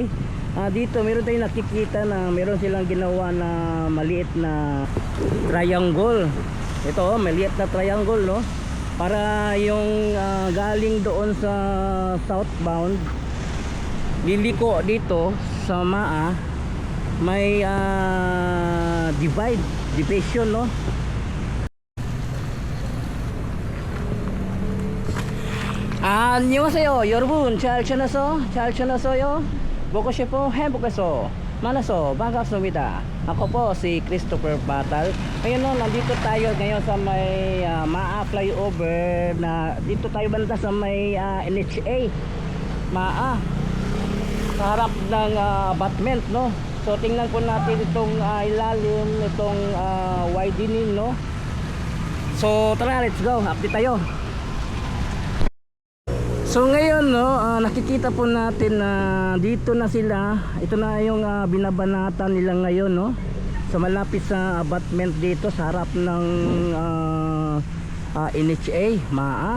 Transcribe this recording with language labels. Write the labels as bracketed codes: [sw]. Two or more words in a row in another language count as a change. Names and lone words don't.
[tl] Dito meron tayong nakikita na meron silang ginawa na maliit na triangle. Ito, maliit na triangle, no, para yung galing doon sa southbound liliko dito sa Maa, may division, no. [ko] 안녕하세요 여러분, 잘 지냈어요? 보고 싶어 행복해서 만나서 반갑습니다. [tl] Ako po si Christopher Batal. Ngayon, no, nandito tayo ngayon sa may Maa flyover, na dito tayo banda sa may NHA Maa, sa harap ng abutment, no. So tingnan po natin itong ilalim, itong widening, no. So tara, [en] let's go, [tl] update tayo. So ngayon, no, nakikita po natin na dito na sila. Ito na yung binabanatan nila ngayon, no, sa malapit sa abutment dito sa harap ng NHA Maa.